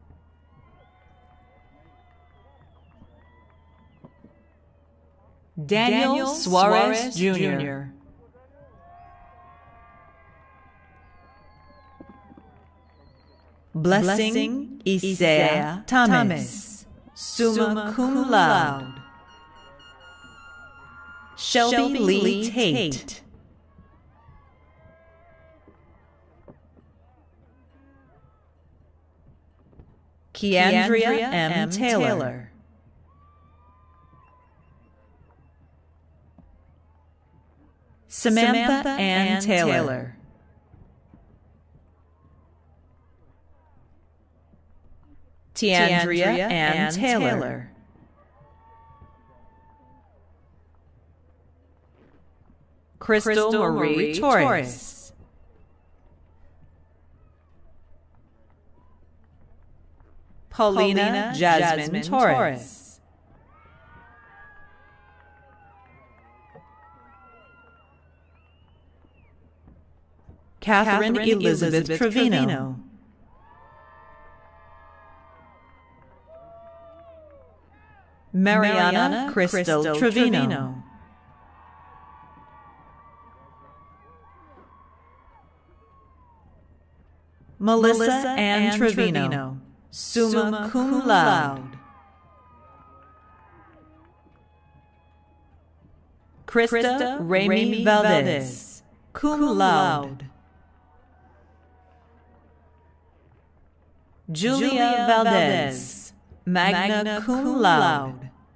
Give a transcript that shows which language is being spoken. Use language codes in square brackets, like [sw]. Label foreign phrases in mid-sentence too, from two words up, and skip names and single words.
[en] Daniel Suarez Jr. Blessing Isaiah Thomas, [la] summa cum laude. [en] Shelby Lee Tate. Keandria M. Taylor. Samantha Ann Taylor. Tiandria Ann Taylor. Crystal Marie Torres. Paulina Jazmine Torres. Catherine Elizabeth Trevino. Mariana Crystal Trevino. Melissa Ann Trevino, [la] summa cum laude. [en] Krista Remy Valdez, [la] cum laude. [en] Julia Valdez, [la] magna cum laude.